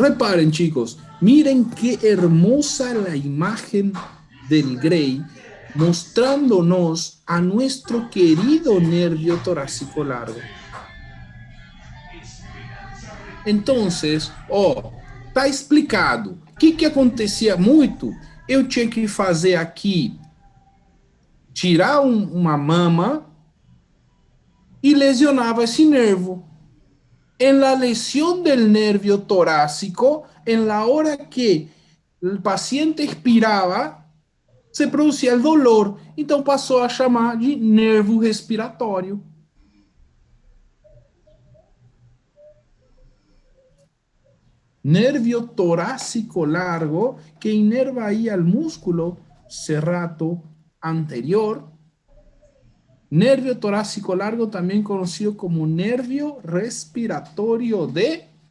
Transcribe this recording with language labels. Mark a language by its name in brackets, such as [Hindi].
[Spanish] Reparen, chicos, miren qué hermosa la imagen del Grey mostrándonos a nuestro querido nervio torácico largo. [Portuguese] Entonces, ó, tá explicado. O que acontecia muito? Eu tinha que fazer aqui, tirar uma mama e lesionava esse nervo. [Spanish] En la lesión del nervio torácico, en la hora que el paciente expiraba, se producía el dolor. [Portuguese] Então passou a chamar de nervo respiratório. [Spanish] Nervio torácico largo que inerva ahí al músculo serrato anterior. Nervio torácico largo, también conocido como nervio respiratorio de